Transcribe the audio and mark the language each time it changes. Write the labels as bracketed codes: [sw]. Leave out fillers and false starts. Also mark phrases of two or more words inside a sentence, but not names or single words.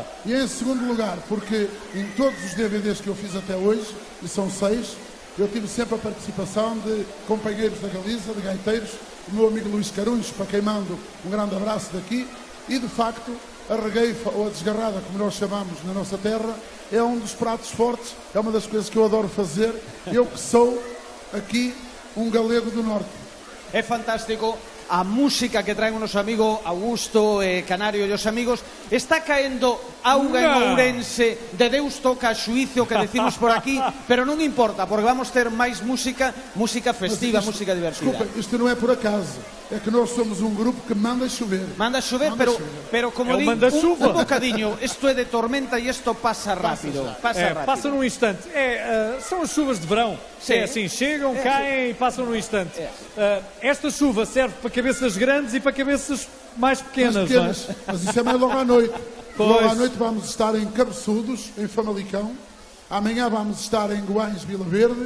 [pt] E em segundo lugar, porque em todos os DVDs que eu fiz até hoje, e são 6, eu tive sempre a participação de companheiros da Galiza, de gaiteiros, o meu amigo Luís Carunhos, para quem mando um grande abraço daqui, e de facto a regueifa ou a desgarrada, como nós chamamos na nossa terra, é um dos pratos fortes, é uma das coisas que eu adoro fazer, eu que sou aqui um galego do norte. [gl] É fantástico a música que traen o noso amigo Augusto Canario e os amigos. Está caendo auga en Ourense, de Deus toca a xuicio que decimos por aquí, pero non importa, porque vamos ter máis música, música festiva, [pt] Mas isto- [gl] música divertida. [pt] Desculpa, isto não é por acaso, é que nós somos um grupo que manda chover. Manda chover, Manda [gl] pero, [pt] chover. [gl] pero como [pt] É o [gl] di, [pt] manda-chuva. [gl] un bocadinho, isto é de tormenta e isto pasa rápido. Pasa [pt] É, rápido. passa num instante. São as chuvas de verão. Sim. É assim, chegam, caem e passam num instante. Esta chuva serve para cabeças grandes e para cabeças mais pequenas, não é? Mas isso é mais logo à noite. Pois. Logo à noite vamos estar em Cabeçudos, em Famalicão. Amanhã vamos estar em Goães, Vila Verde.